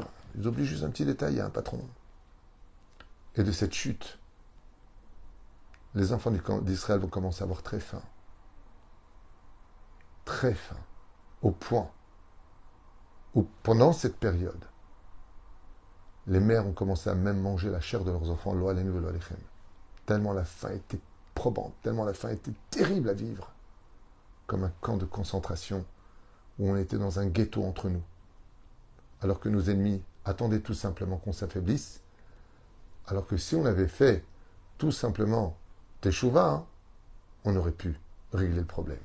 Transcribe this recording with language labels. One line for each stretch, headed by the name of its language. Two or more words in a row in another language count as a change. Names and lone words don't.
French: Ils obligent juste un petit détail, il y a un patron. Et de cette chute, les enfants d'Israël vont commencer à avoir très faim. Très faim. Au point où, pendant cette période, les mères ont commencé à même manger la chair de leurs enfants,
Hebrew: לא עלינו ולא עליכם.
French: Tellement la faim était probante, tellement la faim était terrible à vivre, comme un camp de concentration où on était dans un ghetto entre nous, alors que nos ennemis attendaient tout simplement qu'on s'affaiblisse, alors que si on avait fait tout simplement Teshuvah, on aurait pu régler le problème.